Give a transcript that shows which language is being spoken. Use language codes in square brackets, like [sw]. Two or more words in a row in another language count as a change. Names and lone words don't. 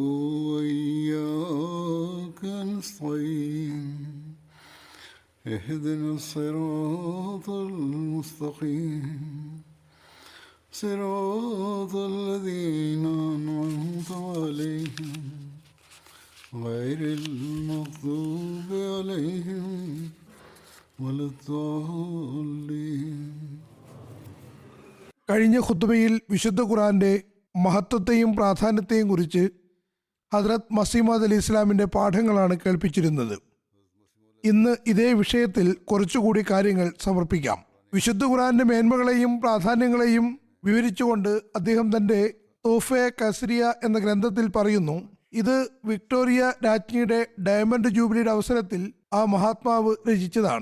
[ar] وإياك نستعين اهدنا الصراط المستقيم صراط الذين أنعمت عليهم غير المغضوب عليهم ولا الضالين. [ml] കഴിഞ്ഞ ഖുത്ബയിൽ വിശുദ്ധ ഖുർആന്റെ മഹത്വത്തെയും പ്രാധാന്യത്തെയും കുറിച്ച് ഹദ്രത്ത് മസീഹ് മൗഊദ് അലൈഹി ഇസ്ലാമിൻ്റെ പാഠങ്ങളാണ് കേൾപ്പിച്ചിരുന്നത്. ഇന്ന് ഇതേ വിഷയത്തിൽ കുറച്ചുകൂടി കാര്യങ്ങൾ സമർപ്പിക്കാം. വിശുദ്ധ ഖുർആന്റെ മേന്മകളെയും പ്രാധാന്യങ്ങളെയും വിവരിച്ചുകൊണ്ട് അദ്ദേഹം തൻ്റെ തോഫെ കസ്രിയ എന്ന ഗ്രന്ഥത്തിൽ പറയുന്നു, ഇത് വിക്ടോറിയ രാജ്ഞിയുടെ ഡയമണ്ട് ജൂബിലിയുടെ അവസരത്തിൽ ആ മഹാത്മാവ് രചിച്ചതാണ്.